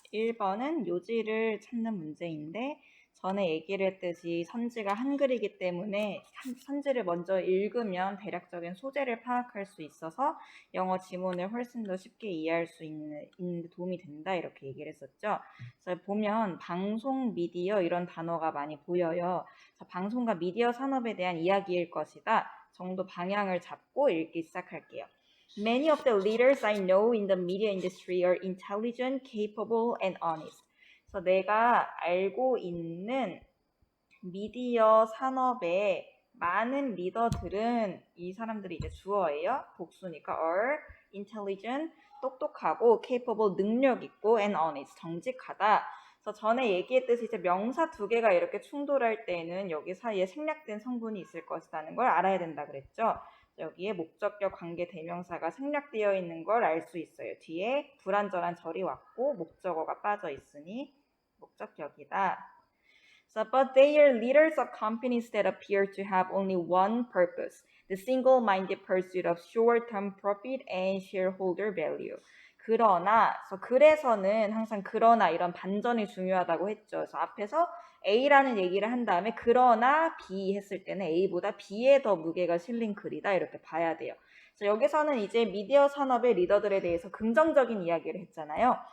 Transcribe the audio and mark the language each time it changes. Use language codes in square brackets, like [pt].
[ko] 1번은 요지를 찾는 문제인데 전에 얘기를 했듯이 선지가 한글이기 때문에 선지를 먼저 읽으면 대략적인 소재를 파악할 수 있어서 영어 지문을 훨씬 더 쉽게 이해할 수 있는 데 도움이 된다 이렇게 얘기를 했었죠. 그래서 보면 방송, 미디어 이런 단어가 많이 보여요. 자, 방송과 미디어 산업에 대한 이야기일 것이다 정도 방향을 잡고 읽기 시작할게요. [en] Many of the leaders I know in the media industry are intelligent, capable, and honest. [ko] 그래서 내가 알고 있는 미디어 산업의 많은 리더들은 이 사람들이 이제 주어예요. 복수니까 [en] are intelligent, [ko] 똑똑하고 capable, 능력 있고 [en] and honest, [ko] 정직하다. 그래서 전에 얘기했듯이 이제 명사 두 개가 이렇게 충돌할 때는 여기 사이에 생략된 성분이 있을 것이라는 걸 알아야 된다 그랬죠. 여기에 목적격 관계 대명사가 생략되어 있는 걸 알 수 있어요. 뒤에 불완전한 절이 왔고 목적어가 빠져 있으니 목적격이다. [en] So, but they are leaders of companies that appear to have only one purpose, the single-minded pursuit of short-term profit and shareholder value. [ko] 그래서는 항상 그러나 이런 반전이 중요하다고 했죠. 그래서 앞에서 A라는 얘기를 한 다음에 그러나 B 했을 때는 A보다 B에 더 무게가 실린 글이다 이렇게 봐야 돼요. 그래서 여기서는 이제 미디어 산업의 리더들에 대해서 긍정적인 이야기를 했잖아요.